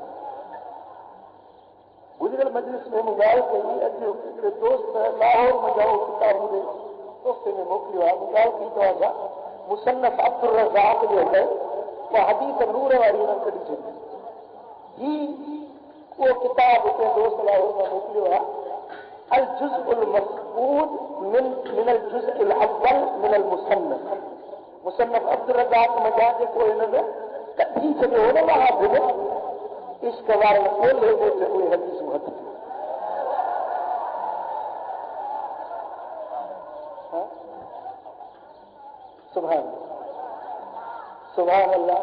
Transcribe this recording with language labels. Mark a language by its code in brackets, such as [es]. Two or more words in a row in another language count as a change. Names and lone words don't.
[sd] गुज़िरियल मजलिस में मूं ॻाल्हि कई, अॼु हिकिड़े दोस्त लाहौर में जाओ किताब मुंहिंजे तोहफ़े में मोकिलियो आहे। मूं ॻाल्हि कई तव्हां सां मुसन्नफ़ अब्दुल रज़ाक़ जे अंदरि उहा हदीस नूर वारी उन्हनि कढी छॾी। ही उहो किताब हिकिड़े दोस्त लाहौर में मोकिलियो आहे, अल जुज़्उल मफ़क़ूद मिनल जुज़्इल अव्वल मिनल मुसन्नफ़। मुसन्नफ़ अब्दुल रज़ाक़ में जेको हिननि कढी छॾियो हो न महादिल इश्क वारनि ॻोल्हे वेठे उहे हदीसूं हथ [ar] سبحان سبحان الله.